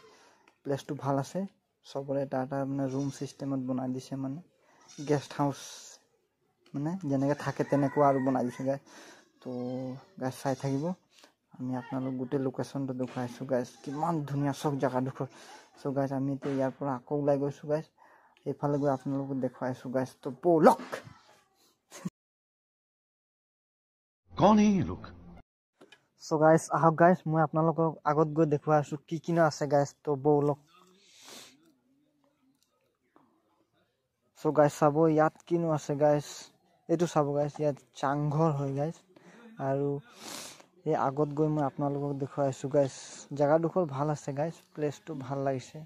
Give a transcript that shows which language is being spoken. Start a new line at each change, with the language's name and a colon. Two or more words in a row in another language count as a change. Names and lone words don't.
Assamese: প্লেসটো ভাল আছে সবৰে এটা মানে ৰুম সিস্টেমত বনাই দিছে মানে গেস্ট হাউস মানে যেনেকৈ থাকে তেনেকুৱা আৰু বনাই দিছে গাইস. তো গাইস চাই থাকিব আমি আপোনালোক গোটেই লোকেশনটো দেখাইছো গাইস কিমান ধুনীয়া সব জায়গাডোখৰ. সো গাইস আমি তো ইয়াৰ পৰা আকৌ ওলাই গৈছো গাইস এইফালে গৈ আপোনালোকক দেখাইছো গাইস. তো bolok
Hindi: कौन है ये लोग?
Assamese: সো গাইস আহক গাইস মই আপোনালোকক আগত গৈ দেখাইছো কি কিনো আছে গাইস. তো bolok. সো গাইস চাব ইয়াত কিনো আছে গাইস. এইটো চাব গাইস ইয়াত চাংঘৰ হয় গাইস. আৰু এই আগত গৈ মই আপোনালোকক দেখাইছো গাইস জায়গাডোখৰ ভাল আছে গাইস, প্লেসটো ভাল লাগিছে.